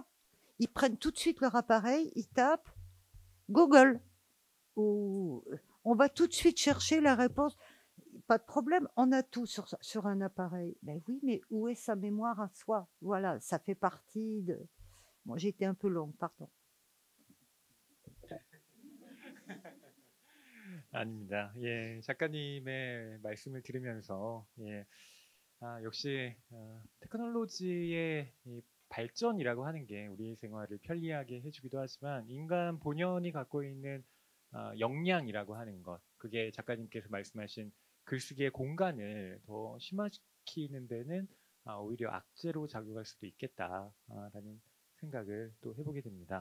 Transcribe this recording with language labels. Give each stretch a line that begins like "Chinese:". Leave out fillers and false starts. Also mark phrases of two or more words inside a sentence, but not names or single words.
French: Ils prennent tout de suite leur appareil, ils tapent Google, ou on va tout de suite chercher la réponse. Pas de problème, on a tout sur un appareil. Ben oui, mais où est sa mémoire à soi? Voilà, ça fait partie de... Bon, j'ai été un peu longue, pardon.
Korean: 아닙니다. 예, 작가님의 말씀을 들으면서 예, 역시 테크놀로지의 이 발전이라고 하는 게 우리의 생활을 편리하게 해주기도 하지만 인간 본연이 갖고 있는 역량이라고 하는 것, 그게 작가님께서 말씀하신 글쓰기의 공간을 더 심화시키는 데는 오히려 악재로 작용할 수도 있겠다라는 생각을 또 해보게 됩니다.